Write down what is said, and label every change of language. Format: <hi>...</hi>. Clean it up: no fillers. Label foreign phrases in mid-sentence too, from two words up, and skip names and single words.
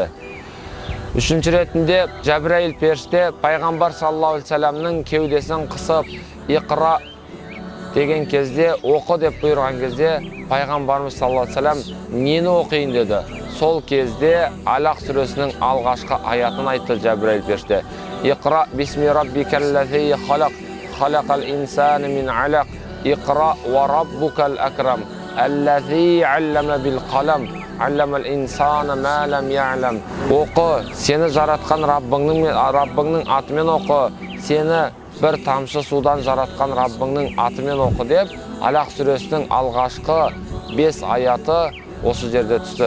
<kk>Үшінші ретінде Жәбірейіл періште Пайғамбар</kk> <ar>صلى الله عليه وسلم</ar> <kk>кеудесін қысып «Иқра» деген кезде, оқы деп бұйырған кезде, Пайғамбарымыз</kk> <ar>صلى الله عليه وسلم</ar> <kk>нені оқиын деді. Сол кезде Алақ сүресінің алғашқы аятын айтты Жәбірейіл періште.</kk> <ar>«اقرأ باسم ربك الذي خلق خلق الإنسان من علق اقرأ وربك الأكرم الذي علم بالقلم علم الإنسان ما لم يعلم».</ar> <kk>Оқы, сені жаратқан Раббыңның атымен оқы, сені бір тамшы судан жаратқан Раббыңның атымен оқы деп, Алақ сүресінің алғашқы 5 аяты осы жерде түсті.</kk>